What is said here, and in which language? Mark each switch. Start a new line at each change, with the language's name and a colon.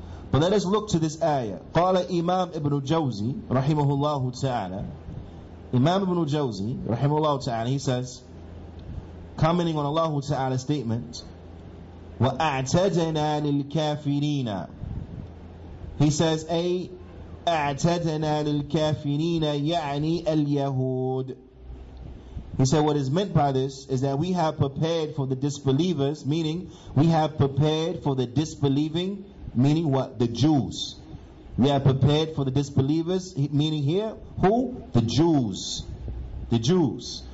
English: But let us look to this ayah. قال Imam Ibn Jawzi rahimahullah ta'ala. Imam Ibn Jawzi rahimahullah ta'ala, he says, commenting on Allah Ta'ala's statement,
Arabic: وَأَعْتَدْنَا لِلْكَافِرِينَ.
English: He says,
Arabic: أي أَعْتَدْنَا لِلْكَافِرِينَ يَعْنِي الْيَهُودِ.
English: He said what is meant by this is that we have prepared for the disbelievers, meaning we have prepared for the disbelieving, meaning what? The Jews. We have prepared for the disbelievers, meaning here, who? The Jews. The Jews.